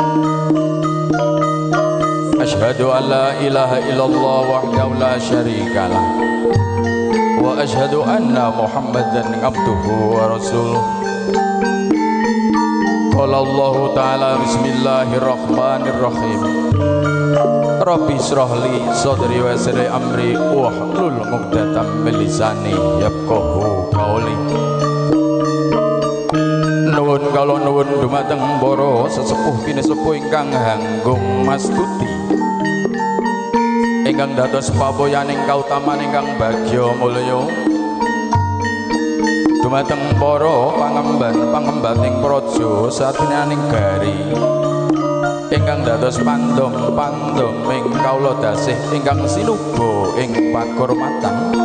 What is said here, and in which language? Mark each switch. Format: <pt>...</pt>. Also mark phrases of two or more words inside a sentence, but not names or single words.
<ar>أشهد أن لا إله إلا الله وحده لا شريك له وأشهد أن محمدا عبده ورسوله. قال الله تعالى بسم الله الرحمن الرحيم. رب اشرح لي صدري ويسر لي أمري واحلل عقدة من لساني يفقهوا قولي.</ar> <jv>Nuwun kala nuwun dumateng para sesepuh pinesepuh ingkang hanggung mastuti ingkang dados paboyaning kautaman ingkang bagya mulya dumateng para pangemban-pangembaning praja satinaning gari ingkang dados pandom-pandom ing kaula dasih ingkang sinuba ing pakurmatan</jv>